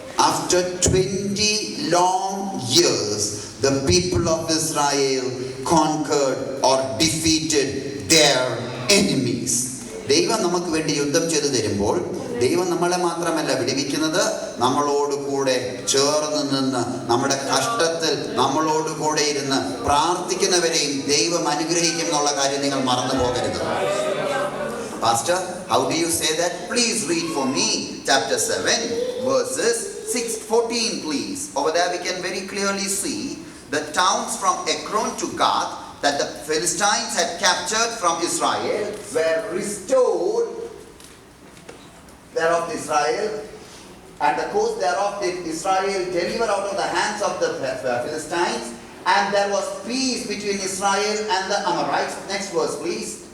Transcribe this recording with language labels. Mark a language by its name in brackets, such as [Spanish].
[English] After 20 long years, the people of Israel conquered or defeated their enemies. [Malayalam] ദൈവം നമുക്ക് വേണ്ടി യുദ്ധം ചെയ്തു തരുമ്പോൾ ദൈവം നമ്മളെ മാത്രമല്ല വിടുവിക്കുന്നത്, നമ്മളോട് കൂടെ ചേർന്ന് നിന്ന് നമ്മുടെ കഷ്ടത്തിൽ നമ്മളോട് കൂടെ ഇരുന്ന് പ്രാർത്ഥിക്കുന്നവരെയും ദൈവം അനുഗ്രഹിക്കും എന്നുള്ള കാര്യം നിങ്ങൾ മറന്നു പോകരുത്. [English] Pastor, how do you say that? Please read for me chapter 7 verses 6-14 please. Over there we can very clearly see the towns from Ekron to Gath that the Philistines had captured from Israel were restored thereof Israel, and the coast thereof did Israel deliver out of the hands of the Philistines, and there was peace between Israel and the Amorites. Next verse please.